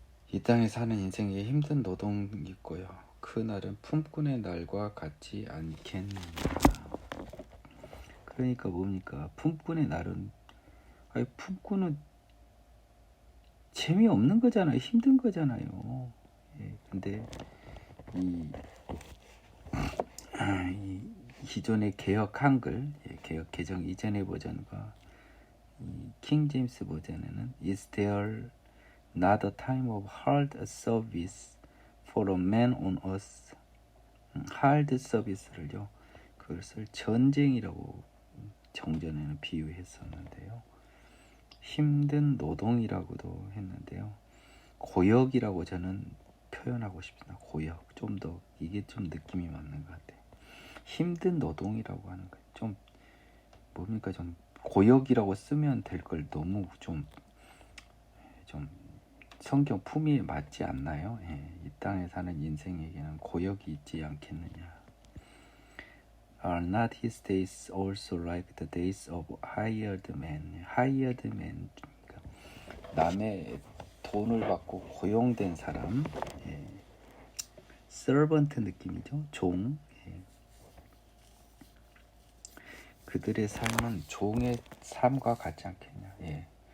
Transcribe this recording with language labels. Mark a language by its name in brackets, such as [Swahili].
[Korean] 이 땅에 사는 인생에 힘든 노동이 있고요. 그 날은 품꾼의 날과 같지 않겠느냐. 그러니까 뭡니까? 품꾼의 날은 품꾼은 재미없는 거잖아요. 힘든 거잖아요. 근데 이 기존의 개혁 한글, 개혁 개정 이전의 버전과 킹 제임스 버전에는 [English] Is there not a time of hard service for a man on earth? hard service를요. [Korean] 그것을 전쟁이라고 정전에는 비유했었는데요. 힘든 노동이라고도 했는데요. 고역이라고 저는 표현하고 싶습니다. 고역. 좀 더 이게 좀 느낌이 맞는 것 같아요. 힘든 노동이라고 하는 거 좀 뭡니까? 좀 고역이라고 쓰면 될 걸 너무 좀 성경 품위에 맞지 않나요? 이 땅에 사는 인생에게는 고역이 있지 않겠느냐. [English] Are not his days also like the days of hired man? [Korean] hired man, 그러니까 남의 돈을 받고 고용된 사람, 예. servant 느낌이죠. 종. 예. 그들의 삶은 종의 삶과 같지 않겠냐. 예.